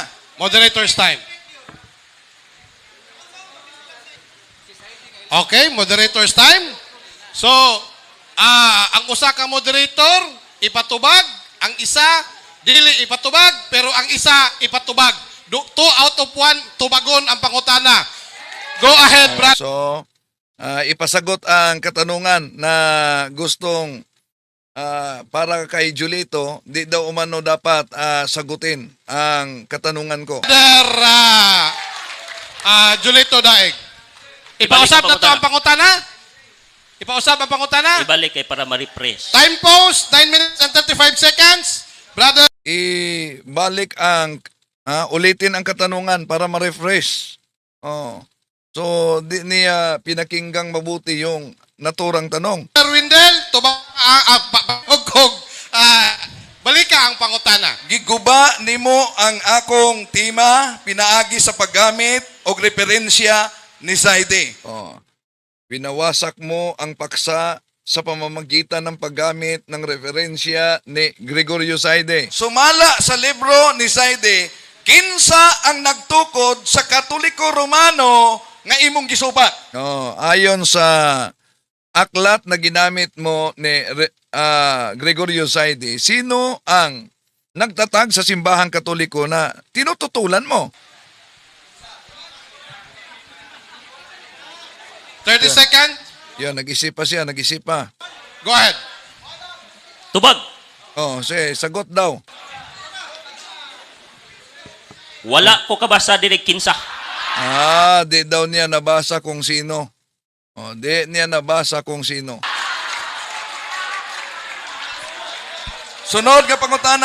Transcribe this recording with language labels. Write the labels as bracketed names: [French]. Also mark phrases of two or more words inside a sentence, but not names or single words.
[English] Moderator's time. Okay, moderator's time. [Cebuano] So, ang usa ka moderator ipatubag, ang isa dili ipatubag, pero ang isa ipatubag. 2 out of 1 tubagon ang pangutana. [English] Go ahead, brother. [Filipino] So, ipasagot ang katanungan na gustong para kay Julito, di daw umano dapat sagutin ang katanungan ko. [Cebuano] Julito Daig. Ipausap na to ang pangutana? Ipausap ang pangutana? Ibalik kay para ma-refresh. [English] Time pause, 9 minutes and 35 seconds. Brother. [Filipino] Ibalik ang ulitin ang katanungan para ma-refresh. So di niya pinakinggang mabuti yung naturang tanong. Windel, [Cebuano] balik ka ang pangutana. Giguba nimo ang akong tema pinaagi sa paggamit og referensya ni Saide. [Filipino] Pinawasak mo ang paksa sa pamamagitan ng paggamit ng referensya ni Gregorio Saide. [Cebuano] Sumala sa libro ni Saide, kinsa ang nagtukod sa Katoliko Romano nga imong gisupak? [Filipino] Ayon sa aklat na ginamit mo ni Gregorio Saide, sino ang nagtatag sa simbahang Katoliko na tinututulan mo? [English] 30 seconds. [Filipino] Yan, nag-isip pa siya, nag-isip pa. [English] Go ahead. [Cebuano] Tubag. [Filipino] Sige, sagot daw. [Cebuano] Wala ko kabasa diri kinsa. [Filipino] Di daw niya nabasa kung sino. Di niya nabasa kung sino. [Cebuano] Sunod ka pangutana.